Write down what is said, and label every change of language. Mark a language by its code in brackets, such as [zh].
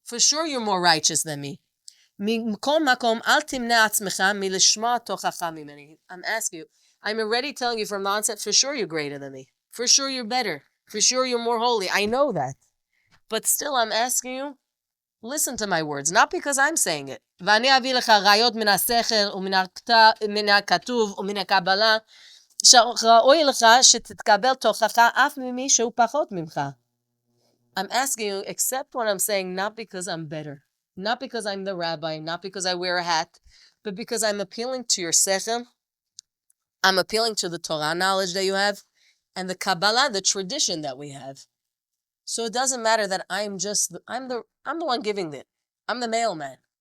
[en] For sure you're more righteous than me. [he] Mikom makom al timne atzmecha milishma tochacha mimeni. [en] I'm asking you. I'm already telling you from the onset, for sure you're greater than me. For sure you're better. For sure you're more holy. I know that. But still I'm asking you, listen to my words, not because I'm saying it. [he] ואני אביא לך ראיות מן השכל ומן הכתוב ומן הקבלה שראוי לך שתתקבל תוכחה אף ממי שהוא פחות ממך. [en] I'm asking you, accept what I'm saying, not because I'm better, not because I'm the rabbi, not because I wear a hat, but because I'm appealing to your sechel, I'm appealing to the Torah knowledge that you have, and the Kabbalah, the tradition that we have. So it doesn't matter that I'm the one giving it. I'm the mailman.